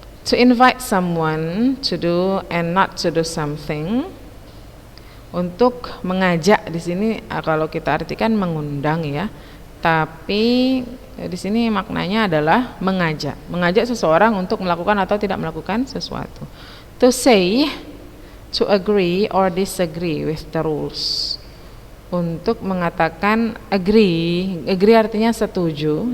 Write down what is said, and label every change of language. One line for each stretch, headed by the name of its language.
English: To invite someone to do and not to do something,
Indonesian: untuk mengajak di sini kalau kita artikan mengundang ya, tapi di sini maknanya adalah mengajak seseorang untuk melakukan atau tidak melakukan sesuatu.
English: To say, to agree or disagree with the rules.
Indonesian: Untuk mengatakan agree artinya setuju.